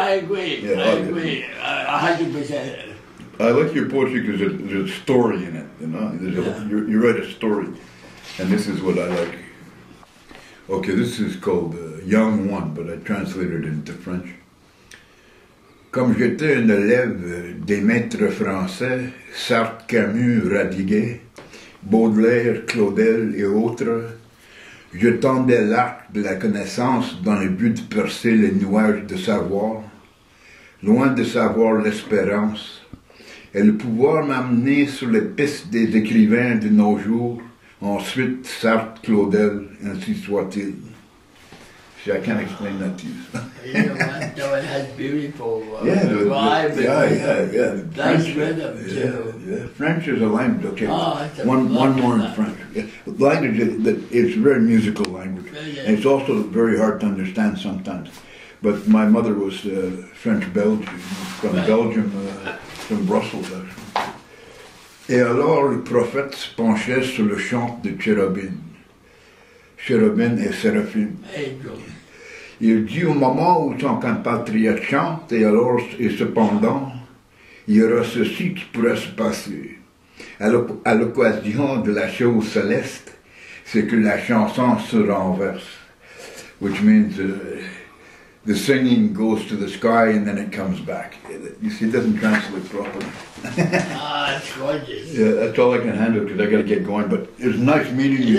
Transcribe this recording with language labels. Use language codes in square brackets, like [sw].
[en] I agree. 100%. I like your poetry because there's a story in it, you know? You write a story, and this is what I like. Okay, this is called Young One, but I translated it into French. [fr] Comme j'étais un élève des maîtres français, Sartre, Camus, Radiguet, Baudelaire, Claudel et autres, je tendais l'arc de la connaissance dans le but de percer les nuages de savoir, loin de savoir l'espérance, et le pouvoir m'amener sur les pistes des écrivains de nos jours, ensuite Sartre, Claudel, ainsi soit-il. [en] See, I can't explain that to you. You know what? No, it has beautiful Yeah, rhyme yeah. nice rhythm too. Yeah. French is a language. Okay, Oh, one more in French. Yeah. Language it's a very musical language. Yeah. And it's also very hard to understand sometimes. But my mother was French-Belgian, from Belgium, from Brussels actually. [fr] Et alors le prophète se penchait sur le chant de Chérubin. Chérubin et Séraphim. [en] Angel. [fr] Il dit au moment où son compatriote chante, et alors, et cependant, il y aura ceci qui pourrait se passer. À l'occasion de la chose céleste, c'est que la chanson se renverse. [en] Which means the singing goes to the sky and then it comes back. You see, it doesn't translate properly. It's gorgeous. Yeah, that's all I can handle because I got to get going. But it was nice meeting you.